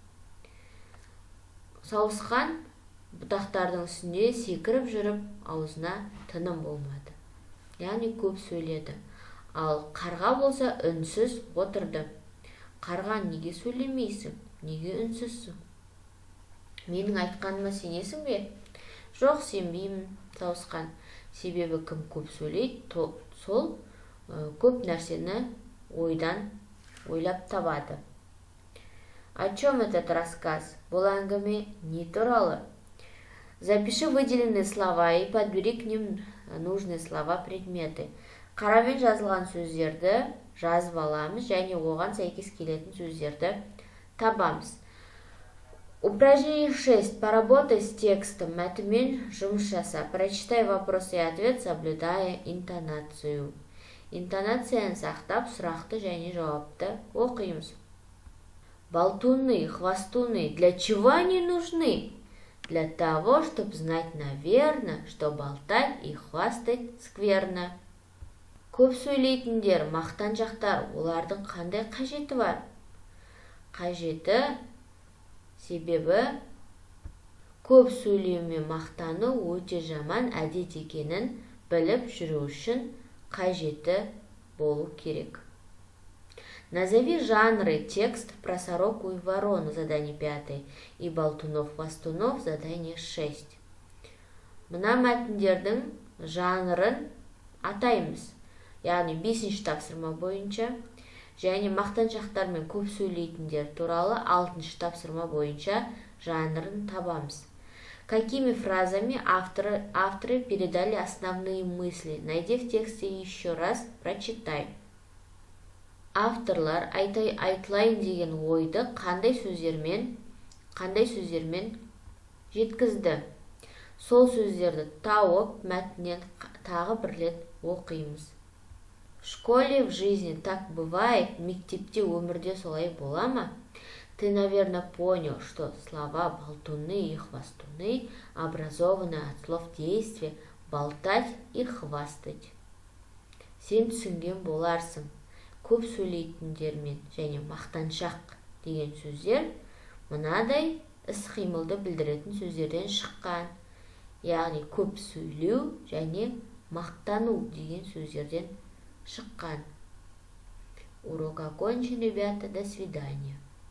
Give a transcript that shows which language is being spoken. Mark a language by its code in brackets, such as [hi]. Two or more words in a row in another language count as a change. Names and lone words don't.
[ru] Ушинскому. [kk] Сауысқан бұтақтардың үстінде секіріп жүріп, аузына тыным болмады. Яғни көп сөйледі. Ал қарға болса үнсіз отырды. Қарға, неге сөйлемейсің? Неге үнсізсің? Менің айтқаныма сенесің бе? Жоқ, сенбеймін, Сауысқан. Себебі кім көп сөйлейді, сол көп нәрсені ойлап табады. [ru] О чем этот рассказ? [kk] Бұл әңгіме не туралы? [ru] Запиши выделенные слова и подбери к ним нужные слова, предметы. [kk] Қарамен жазылған сөздерді жазып аламыз және оған сәйкес келетін сөздерді табамыз. [ru] Упражнение 6. Поработай с текстом. [kk] Мәтінмен жұмыс жаса. [ru] Прочитай вопрос и ответ, соблюдая интонацию. [kk] Интонацияны сақтап, сұрақты және жауапты оқимыз. [ru] Болтуны, хвастуны. Для чего они нужны? Для того, чтобы знать, наверное, что болтать и хвастать скверно. [kk] Көп сөйлейтіндер, мақтаншақтар, олардың қандай қажеті бар? Қажеті, себебі көп сөйлеу мен мақтану өте жаман әдет екенін біліп жүру үшін қажеті болу керек. [ru] Назови жанры текст про сороку и ворону, задание 5, и болтунов-хвастунов, задание 6. [kk] Мына мәтіндердің жанрын атаймыз. Яғни 5-ші тапсырма бойынша, және мақтаншақтар мен көп сөйлейтіндер туралы 6-ші тапсырма бойынша жанрын табамыз. [ru] Какими фразами авторы передали основные мысли? Найди в тексте еще раз, прочитай. [kk] Авторлар айтылайын деген ойды қандай сөздермен жеткізді? Сол сөздерді тауып, мәтіннен тағы бір рет оқимыз. [ru] В школе, в жизни так бывает, [kk] мектепте, өмірде солай бола ма? [ru] Ты, наверное, понял, что слова болтуны и хвастуны образованы от слов действия болтать и хвастать. [kk] Сен түсінген боларсың. Көп сөйлейтіндермен және мақтаншақ деген сөздер мынадай іс-қимылды білдіретін сөздерден шыққан. Яғни көп сөйлеу және мақтану деген сөздерден шыққан. [ru] Урок окончен, ребята. До свидания.